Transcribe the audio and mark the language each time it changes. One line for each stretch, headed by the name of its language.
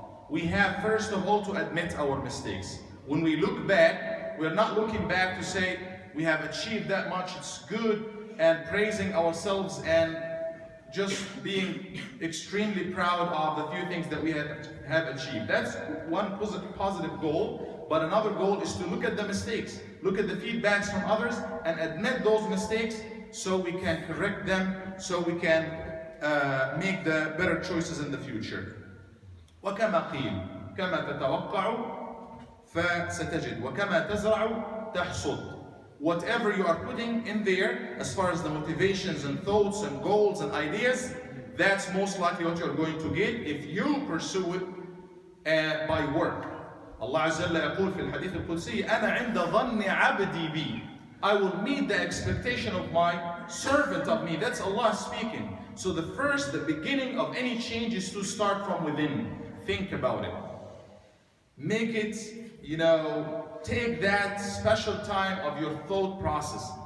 English: We have first of all to admit our mistakes. When we look back, we're not looking back to say we have achieved that much, it's good, and praising ourselves and just being extremely proud of the few things that we have achieved. That's one positive goal, but another goal is to look at the mistakes, look at the feedbacks from others and admit those mistakes so we can correct them, so we can make the better choices in the future.
Arabic: وكما قيل كما تتوقع فستجد وكما تزرع تحصد.
English: Whatever you are putting in there, as far as the motivations and thoughts and goals and ideas, that's most likely what you're going to get if you pursue it by work.
Arabic: Allah Azza wa Jalla يقول في الحديث القدسي أنا عند ظن عبدي بي.
English: I will meet the expectation of my servant of me. That's Allah speaking. So the beginning of any change is to start from within. Think about it. Make it, take that special time of your thought process.